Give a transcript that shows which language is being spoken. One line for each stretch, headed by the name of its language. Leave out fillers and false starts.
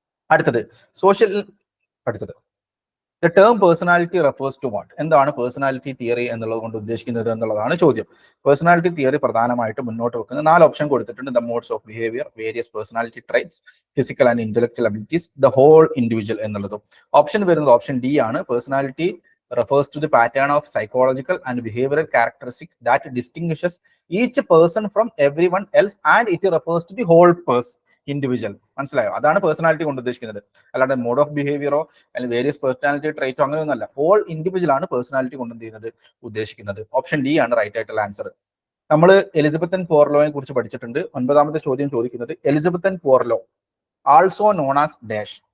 English: അടുത്തത് the term personality refers to what.
Malayalam: എന്താണ് personality theory എന്നുള്ളത് കൊണ്ട് ഉദ്ദേശിക്കുന്നത് എന്നുള്ളതാണ് ചോദ്യം. പേഴ്സണാലിറ്റി തിയറി പ്രധാനമായിട്ട് മുന്നോട്ട് വെക്കുന്ന 4 ഓപ്ഷൻ കൊടുത്തിട്ടുണ്ട്.
English: the modes of behaviour, various personality traits, physical and intellectual abilities, the whole individual
Malayalam: എന്നുള്ളതും. ഓപ്ഷൻ വരുന്നത് ഓപ്ഷൻ ഡി ആണ്.
English: Personality refers to the pattern of psychological and behavioral characteristics that distinguishes each person from everyone else and it refers to the whole individual.
Malayalam: മനസ്സിലായോ? അതാണ് personality കൊണ്ട് ഉദ്ദേശിക്കുന്നത്. അല്ലാണ്ട് mode of ബിഹേവിയറോ അല്ലെങ്കിൽ various personality ട്രൈറ്റോ അങ്ങനെയൊന്നല്ല. Whole individual ആണ് personality കൊണ്ട് എന്ത് ചെയ്യുന്നത് ഉദ്ദേശിക്കുന്നത്. ഓപ്ഷൻ ഡി ആണ് റൈറ്റ് ആയിട്ടുള്ള ആൻസർ. നമ്മൾ എലിസബത്തൻ പോർലോയെ കുറിച്ച് പഠിച്ചിട്ടുണ്ട്. 9ാമത്തെ ചോദ്യം ചോദിക്കുന്നത് Elizabethan പോർലോ
English: Also known as dash.